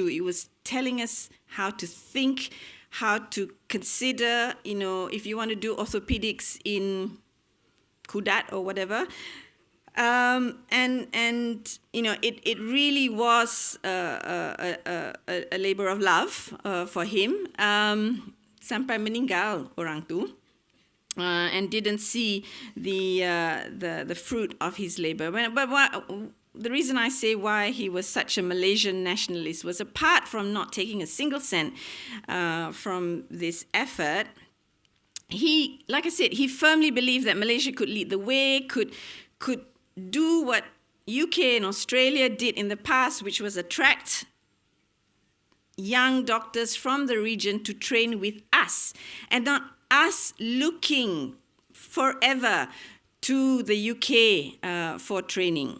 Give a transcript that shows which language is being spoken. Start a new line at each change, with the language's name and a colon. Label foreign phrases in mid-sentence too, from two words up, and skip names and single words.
English: It was telling us how to think, how to consider, if you want to do orthopedics in Kudat or whatever. It really was a labor of love for him.
Malay: Sampai meninggal orang tu.
English: And didn't see the fruit of his labor. The reason I say why he was such a Malaysian nationalist was, apart from not taking a single cent from this effort, he, like I said, he firmly believed that Malaysia could lead the way, could do what UK and Australia did in the past, which was attract young doctors from the region to train with us, and not us looking forever to the UK for training.